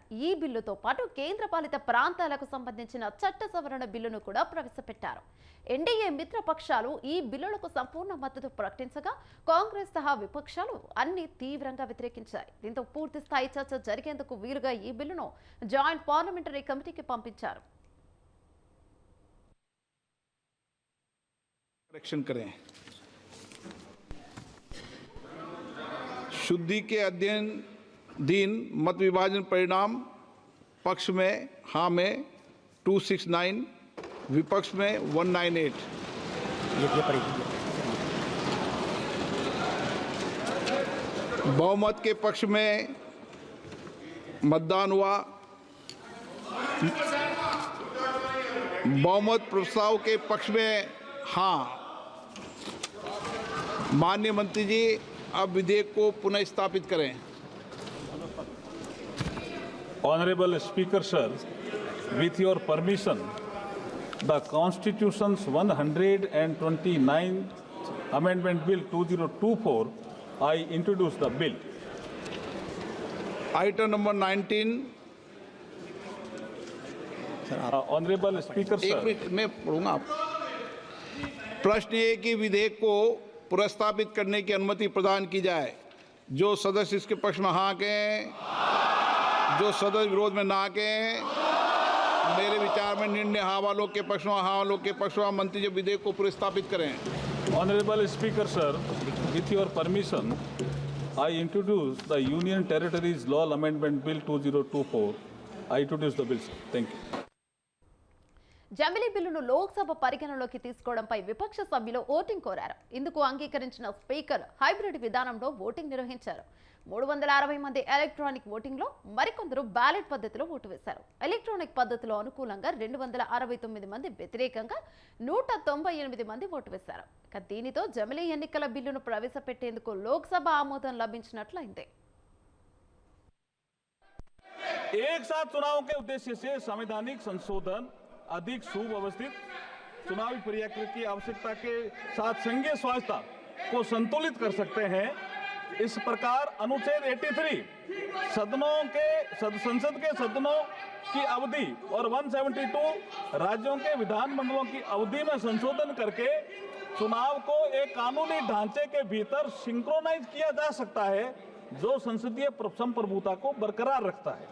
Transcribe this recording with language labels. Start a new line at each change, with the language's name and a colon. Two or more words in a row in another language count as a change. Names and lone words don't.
Telugu: ఈ బిల్లుతో పాటు కేంద్రపాలిత ప్రాంతాలకు సంబంధించిన చట్ట సవరణ బిల్లును కూడా ప్రవేశపెట్టారు. ఎన్డీఏ మిత్రపక్షాలు ఈ బిల్లులకు సంపూర్ణ మద్దతు ప్రకటించగా కాంగ్రెస్ సహా విపక్షాలు అన్ని తీవ్రంగా వ్యతిరేకించాయి. దీంతో పూర్తి స్థాయి చర్చ జరిగేందుకు వీలుగా ఈ బిల్లును
English: joint parliamentary committee
Telugu: పంపించారు.
Hindi: शुद्धि के अधीन मत विभाजन परिणाम पक्ष में हाँ में 269, विपक्ष में 198। बहुमत के पक्ष में मतदान हुआ। बहुमत प्रस्ताव के पक्ष में हाँ। माननीय मंत्री जी, अब विधेयक को पुनः स्थापित करें।
English: Honorable Speaker sir, with your permission, the Constitution's 129th Amendment Bill 2024, I introduce the bill. Item number 19। Honorable Speaker sir,
Hindi: एक मिनट मैं पढ़ूंगा। प्रश्न ये कि विधेयक को पुनर्स्थापित करने की अनुमति प्रदान की जाए। जो सदस्य इसके पक्ष में हाँ कहें, जो सदस्य विरोध में ना कहें। मेरे विचार में निर्णय हाँ वालों के पक्ष में, हाँ वालों के पक्ष में। मंत्री जी विधेयक को पुनर्स्थापित करें।
English: Honorable Speaker sir, with your permission, I introduce the Union Territories Law Amendment Bill 2024. I introduce the bill, sir. Thank you.
Telugu: జమిలి బిల్లును లోక్సభ పరిగణలోకి తీసుకోవడంపై విపక్ష సభ్యులు ఓటింగ్ కోరారు. ఇందుకు అంగీకరించిన స్పీకర్ హైబ్రిడ్ విధానంలో ఓటింగ్ నిర్వహించారు. 360 మంది
English: electronic voting,
Telugu: మరికొందరు బ్యాలెట్ పద్ధతిలో ఓటు వేశారు. ఎలక్ట్రానిక్ పద్ధతిలో అనుకూలంగా 269 మంది, వ్యతిరేకంగా 198 మంది ఓటు వేశారు. ఇక దీనితో జమిలి ఎన్నికల బిల్లును ప్రవేశపెట్టేందుకు లోక్సభ ఆమోదం లభించినట్లయింది.
Hindi: एक साथ चुनाव के उद्देश्य से संवैधानिक संशोधन अधिक सुव्यवस्थित चुनावी प्रक्रिया की आवश्यकता के साथ संघीय स्वायत्तता को संतुलित कर सकते हैं। इस प्रकार अनुच्छेद 83 संसद के सदनों की अवधि और 172 राज्यों के विधानमंडलों की अवधि में संशोधन करके चुनाव को एक कानूनी ढांचे के भीतर सिंक्रोनाइज किया जा सकता है, जो संसदीय संप्रभुता को बरकरार रखता है।